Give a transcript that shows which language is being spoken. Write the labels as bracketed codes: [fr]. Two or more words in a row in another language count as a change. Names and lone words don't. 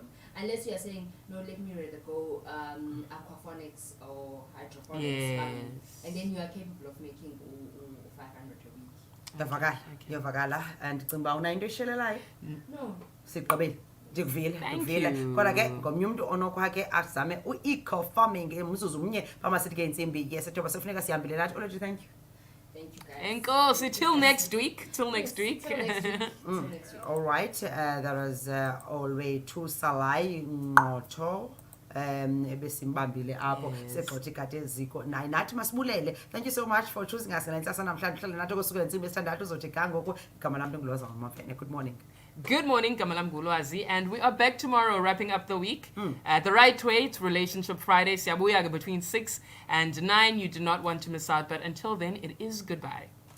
[en] Unless you are saying, no, let me rather go aquaponics or hydroponics, farming, Yes. and then you are capable of making 500 a week. [xh] ndavakala ndiyavakala ndicinga uba unayo into eshelelayo [en] No. [xh] sigqibile ndikuvile [en] Thank [xh] ndikuvile [en] you. [xh] kodwa ke ngomnye umntu onokwakhe azame u- [en] eco farming [xh] mzuzu umnye phamasithi ke intsimbi yesethoba sekufuneka sihambile nathi Olwethu, [en] thank you. Thank you, guys. Enkosi, till next week. Till next Yes, week. till next week. Till next week. All right, that was Olwethu Salayi Ngqotho [xh] ebesimbambile apho [en] Yes. [xh] segxotha Ikati Eziko naye nathi masibulele. [en] Thank you so much for choosing us [xh] ngentsasa namhlanje uhlale nathi okusukela intsimbi esithandathu uzothi ga ngoku igama lam Lhoza Lwazi. [en] Good morning. Good morning, Kamalam Gulwazi, and we are back tomorrow wrapping up the week. The right way, it's Relationship Friday, Siyabuya between 6 and 9. You do not want to miss out, but until then, it is goodbye.